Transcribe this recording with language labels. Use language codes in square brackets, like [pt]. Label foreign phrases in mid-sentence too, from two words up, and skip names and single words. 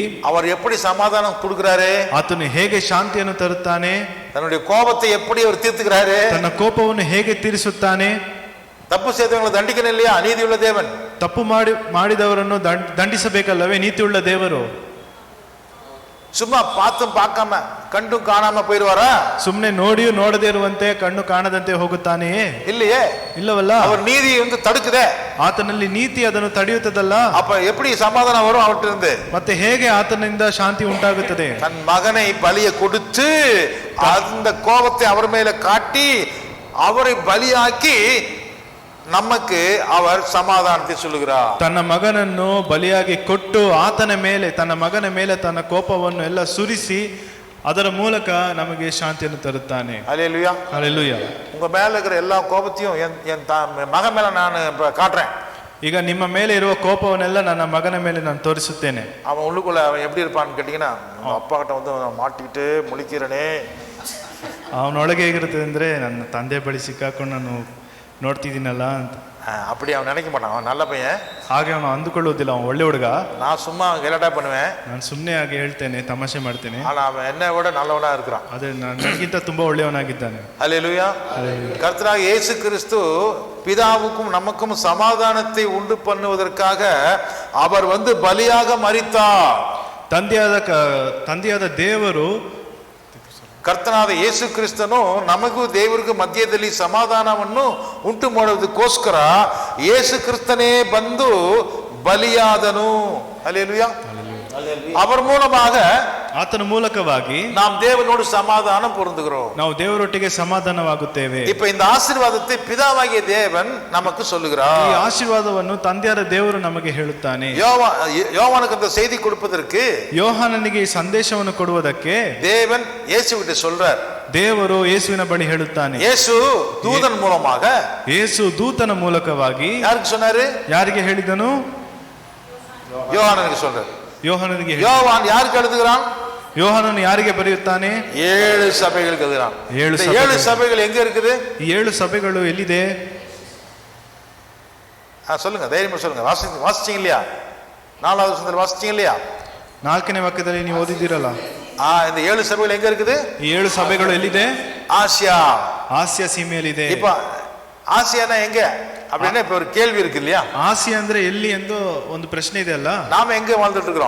[ta] அவர் எப்படி சமாதானம் கொடுக்கிறாரு? [kn] ಆತನು ಹೇಗೆ ಶಾಂತಿಯನ್ನು ತರುತ್ತಾನೆ? [ta] தன்னுடைய கோபத்தை எப்படி அவர் தீர்த்துக்கிறாரு? [kn] ತನ್ನ ಕೋಪವನ್ನು ಹೇಗೆ ತೀರಿಸುತ್ತಾನೆ? [ta] தப்பு செய்தவங்களை தண்டிக்கணும் இல்லையா? நீதியுள்ள தேவன். [kn] ತಪ್ಪು ಮಾಡಿದವರನ್ನು ದಂಡಿಸಬೇಕಲ್ಲವೇ ನೀತಿಯುಳ್ಳ ದೇವರು? [ta] சும்மா பார்த்தும் பார்க்காம கண்டும் காணாம போயிடுவாரா? [kn] ಸುಮ್ಮನೆ ನೋಡಿಯೂ ನೋಡದೇ ಇರುವಂತೆ ಕಣ್ಣು ಕಾಣದಂತೆ ಹೋಗುತ್ತಾನೆಯೇ? [ta] இல்லையே. [kn] ಇಲ್ಲವಲ್ಲ. [ta] அவர் நீதி தடுக்குதே. [kn] ಆತನಲ್ಲಿ ನೀತಿ ಅದನ್ನು ತಡೆಯುತ್ತದಲ್ಲ. [ta] அப்ப எப்படி சமாதானம் வரும் அவர்கிட்ட இருந்து? [kn] ಮತ್ತೆ ಹೇಗೆ ಆತನಿಂದ ಶಾಂತಿ ಉಂಟಾಗುತ್ತದೆ? [ta] தன் மகனை பலியை கொடுத்து அந்த கோபத்தை அவர் மேல காட்டி அவரை பலியாக்கி நமக்கு அவர் சமாதானத்தை சொல்லுகிறார். [kn] ತನ್ನ ಮಗನನ್ನು ಬಲಿಯಾಗಿ ಕೊಟ್ಟು ತನ್ನ ಮಗನ ಮೇಲೆ ತನ್ನ ಕೋಪವನ್ನು ಎಲ್ಲ ಸುರಿಸಿ ಅದರ ಮೂಲಕ ನಮಗೆ ಶಾಂತಿಯನ್ನು ತರುತ್ತಾನೆ. [ta] அல்லேலூயா. அல்லேலூயா. உங்க மேல இருக்கிற எல்லா கோபத்தையும் என் மகன் மேல நான் காட்டுறேன். [kn] ಈಗ ನಿಮ್ಮ ಮೇಲೆ ಇರುವ ಕೋಪವನ್ನೆಲ್ಲ ನನ್ನ ಮಗನ ಮೇಲೆ ನಾನು ತೋರಿಸುತ್ತೇನೆ. [ta] அவன் உள்ளுக்குள்ள அவன் எப்படி இருப்பான்னு கேட்டீங்கன்னா, அப்பா கிட்ட வந்து மாட்டிக்கிட்டு முழிக்கிறனே. [kn] ಅವನೊಳಗೆ ಹೇಗಿರುತ್ತದೆ ಅಂದ್ರೆ, ನನ್ನ ತಂದೆ ಬಳಿ ಸಿಕ್ಕಾಕೊಂಡು ನಾನು ನೋಡ್ತಿದ್ದೀನಲ್ಲ ಅಂತ. [ta] அப்படி அவன் நினைக்க மாட்டான். அவன் நல்ல பையன். [kn] ಹಾಗೆ ಅವನು ಅಂದುಕೊಳ್ಳುವುದಿಲ್ಲ, ಅವನು ಒಳ್ಳೆ ಹುಡುಗ. [ta] நான் சும்மா கலாட்டா பண்ணுவேன், [kn] ನಾನು ಸುಮ್ಮನೆ ಆಗಿ ಹೇಳ್ತೇನೆ, ತಮಾಷೆ ಮಾಡ್ತೇನೆ. [ta] ஆனா அவன் என்னை விட நல்லவனா இருக்கிறான். [kn] ಅದೇ ನನಗಿಂತ ತುಂಬಾ ಒಳ್ಳೆಯವನಾಗಿದ್ದಾನೆ. [ta] அல்லேலூயா. கர்த்தராகிய இயேசு கிறிஸ்து பிதாவுக்கும் நமக்கும் சமாதானத்தை உண்டு பண்ணுவதற்காக அவர் வந்து பலியாக மரித்தார். [kn] ತಂದೆಯಾದ ದೇವರು, ಕರ್ತನಾದ ಯೇಸು ಕ್ರಿಸ್ತನು ನಮಗೂ ದೇವರಿಗೂ ಮಧ್ಯದಲ್ಲಿ ಸಮಾಧಾನವನ್ನು ಉಂಟು ಮಾಡೋದಕ್ಕೋಸ್ಕರ ಯೇಸು ಕ್ರಿಸ್ತನೇ ಬಂದು ಬಲಿಯಾದನು. [ta] அல்லேலூயா. அவர் மூலமாக, [kn] ಆತನ ಮೂಲಕವಾಗಿ [ta] நாம் தேவனோடு சமாதானம் பொருந்துகிறோம். [kn] ನಾವು ದೇವರೊಟ್ಟಿಗೆ ಸಮಾಧಾನವಾಗುತ್ತೇವೆ. [ta] இப்ப இந்த ஆசீர்வாதத்தை பிதாவாகிய தேவன் நமக்கு சொல்லுகிறார். [kn] ಈ ಆಶೀರ್ವಾದವನ್ನು ತಂದೆಯಾದ ದೇವರು ನಮಗೆ ಹೇಳುತ್ತಾನೆ. [ta] யோவானுக்கு அந்த செய்தி கொடுப்பதற்கு, [kn] ಯೋಹಾನನಿಗೆ ಈ ಸಂದೇಶವನ್ನು ಕೊಡುವುದಕ್ಕೆ [ta] தேவன் இயேசுவிட்ட சொல்றார். [kn] ದೇವರು ಯೇಸುವಿನ ಬಳಿ ಹೇಳುತ್ತಾನೆ. [ta] இயேசு தூதன் மூலமாக, [kn] ಯೇಸು ದೂತನ ಮೂಲಕವಾಗಿ [ta] யாருக்கு சொன்னாரு? [kn] ಯಾರಿಗೆ ಹೇಳಿದನು? [ta] யோவானுக்கு சொல்றார். [kn] ಯೋಹಾನನಿಗೆ. [ta] யோவான் யாருக்கு எழுதுகிறான்? [kn] ಯೋಹಾನನು ಯಾರಿಗೆ ಬರೆಯುತ್ತಾನೆ? [ta] 7 சபைகளுக்கு எழுதுகிறான். 7 சபைகள் எங்க இருக்குது? [kn] ಈ 7 ಸಭೆಗಳು ಎಲ್ಲಿದೆ? [ta] சொல்லுங்க, தைரியமா சொல்லுங்க. வாசிச்சீங்க இல்லையா? 4வது வசனத்துல வாசிச்சீங்க இல்லையா? [kn] 4ನೇ ವಾಕ್ಯದಲ್ಲಿ ನೀವು ಓದಿದ್ದೀರಲ್ಲ. [ta] இந்த 7 சபைகள் எங்க இருக்குது? [kn] ಈ 7 ಸಭೆಗಳು ಎಲ್ಲಿದೆ? [ta] ஆசியா. [kn] ಆಸಿಯಾ ಸೀಮೆಯಲ್ಲಿದೆ. [ta] இப்ப ஆசியானா எங்க அப்படின்னா இப்ப ஒரு கேள்வி இருக்கு இல்லையா? [kn] ಆಸಿಯಾ ಅಂದ್ರೆ ಎಲ್ಲಿ ಎಂದು ಒಂದು ಪ್ರಶ್ನೆ ಇದೆ ಅಲ್ಲ. [ta] நாம எங்க வாழ்ந்துட்டு இருக்கிறோம்?